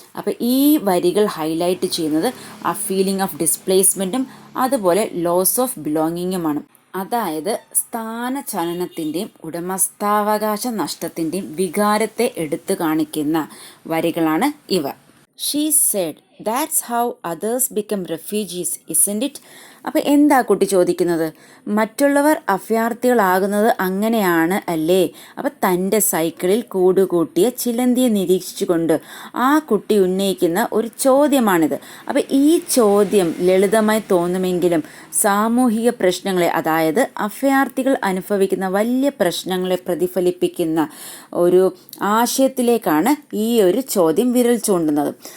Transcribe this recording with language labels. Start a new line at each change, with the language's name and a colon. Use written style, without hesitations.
Malayalam: അപ്പോൾ ഈ വരികൾ ഹൈലൈറ്റ് ചെയ്യുന്നത് ആ
English: feeling of ഡിസ്പ്ലേസ്മെൻറ്റും
Malayalam: അതുപോലെ
English: Loss of ബിലോങ്ങിങ്ങുമാണ്.
Malayalam: അതായത് സ്ഥാനചലനത്തിൻ്റെയും ഉടമസ്ഥാവകാശ നഷ്ടത്തിൻ്റെയും വികാരത്തെ എടുത്തു കാണിക്കുന്ന വരികളാണ് ഇവ.
English: She said, that's how others become refugees, isn't it?
Malayalam: അപ്പോൾ എന്താ കുട്ടി ചോദിക്കുന്നത്? മറ്റുള്ളവർ അഭയാർത്ഥികളാകുന്നത് അങ്ങനെയാണ് അല്ലേ? അപ്പോൾ തൻ്റെ സൈക്കിളിൽ കൂടുകൂട്ടിയ ചിലന്തിയെ നിരീക്ഷിച്ചുകൊണ്ട് ആ കുട്ടി ഉന്നയിക്കുന്ന ഒരു ചോദ്യമാണിത്. അപ്പോൾ ഈ ചോദ്യം ലളിതമായി തോന്നുമെങ്കിലും സാമൂഹിക പ്രശ്നങ്ങളെ, അതായത് അഭയാർത്ഥികൾ അനുഭവിക്കുന്ന വലിയ പ്രശ്നങ്ങളെ പ്രതിഫലിപ്പിക്കുന്ന ഒരു ആശയത്തിലേക്കാണ് ഈ ഒരു ചോദ്യം വിരൽ ചൂണ്ടുന്നത്.